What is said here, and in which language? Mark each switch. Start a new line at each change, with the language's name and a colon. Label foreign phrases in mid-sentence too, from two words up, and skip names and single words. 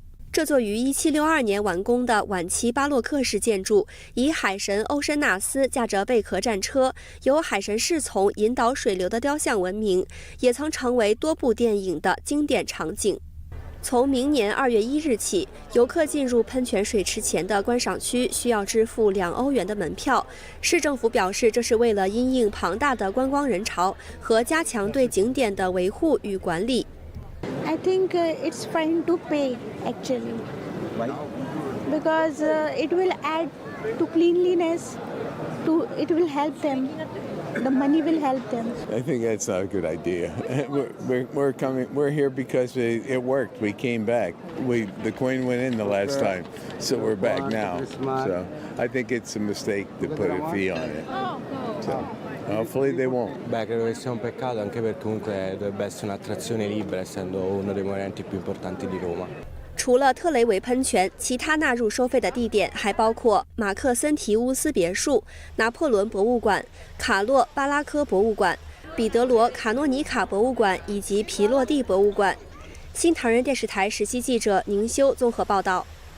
Chinese: 这座于1762年完工的晚期巴洛克式建筑，以海神欧申纳斯驾着贝壳战车，由海神侍从引导水流的雕像闻名，也曾成为多部电影的经典场景。从明年2月1日起，游客进入喷泉水池前的观赏区需要支付2欧元的门票。市政府表示，这是为了因应庞大的观光人潮和加强对景点的维护与管理。
English: I think it's fine to pay actually. Why? Because it will add to cleanliness. It will help them. The money will help them. I think that's not a good idea. We're here because it worked. We came back. The coin went in the last time, so we're back now. So I think it's a mistake to put a fee on it. So.Hopefully they won't.
Italian: Beh, credo che sia un peccato anche perché comunque dovrebbe essere un'attrazione libera, essendo uno dei monumenti più importanti di Roma.
Chinese: 除了特雷维喷泉，其他纳入收费的地点还包括马克森提乌斯别墅、拿破仑博物馆、卡洛巴拉科博物馆、彼得罗卡诺尼卡博物馆以及皮洛蒂博物馆。新唐人电视台实习记者宁修综合报道。